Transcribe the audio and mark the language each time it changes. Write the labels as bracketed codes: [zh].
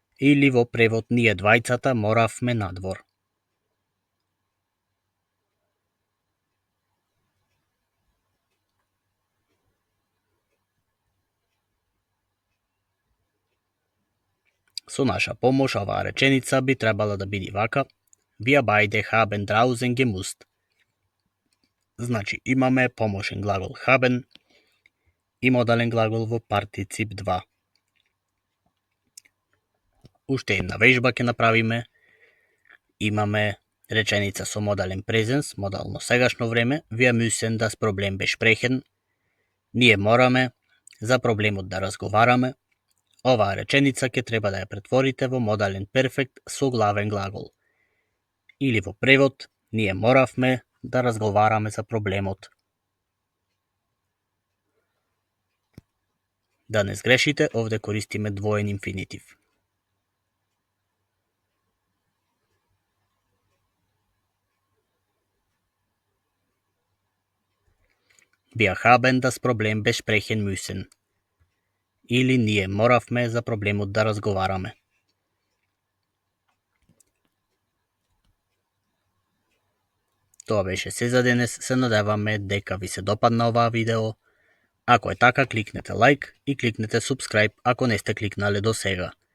[mk] Или во превод ние двајцата моравме надвор. Со наша помош оваа реченица би требала да биде вака. [de] Wir beide haben draußen gemusst. [mk] Значи имаме помошен глагол [de] haben [mk] и модален глагол во партицип 2. Уште една вежба ќе направиме. Имаме реченица со модален презенс, модално сегашно време. [de] Wir müssen das Problem besprechen. [mk] Ние мораме за проблемот да разговараме. Оваа реченица ќе треба да ја претворите во модален перфект со главен глагол. Или во превод, ние моравме да разговараме за проблемот. Да не сгрешите, овде користиме двоен инфинитив. [de] Wir haben das Problem besprechen müssen. [mk] Или ние моравме за проблемот да разговараме. Тоа беше се за денес. Се надеваме дека ви се допадна оваа видео. Ако е така, кликнете лайк и кликнете subscribe ако не сте кликнале до сега.